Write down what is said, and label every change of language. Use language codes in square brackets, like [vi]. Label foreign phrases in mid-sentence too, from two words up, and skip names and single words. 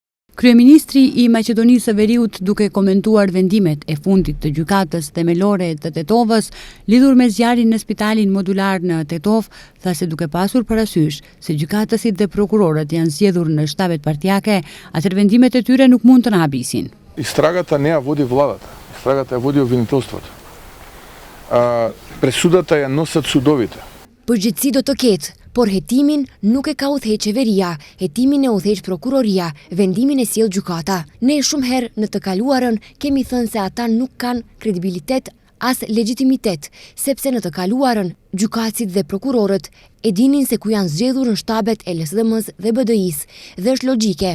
[sq] Kryeministri i Maqedonisë së Veriut, duke komentuar vendimet e fundit të gjykatës themelore të Tetovës lidhur me zjarrin në spitalin modular në Tetov, tha se duke pasur parasysh se gjykatësit dhe prokurorët janë zgjedhur në shtabet partijake, atëherë vendimet e tyre nuk mund të na habisin. [mk] Истрагата не ја води владата, истрагата ја води обвинителството. Пресудата ја носат судовите. [sq] Përgjegjësi do të ketë, por hetimin nuk e ka udhëheq qeveria, hetimin e udhëheq prokuroria, vendimin e sjell gjykata. Ne shumë herë në të kaluarën kemi thënë se ata nuk kanë kredibilitet as legitimitet, sepse në të kaluarën gjykatësit dhe prokurorët e dinin se ku janë zgjedhur në shtabet e LSDM-s dhe BDI-s, dhe është logjike.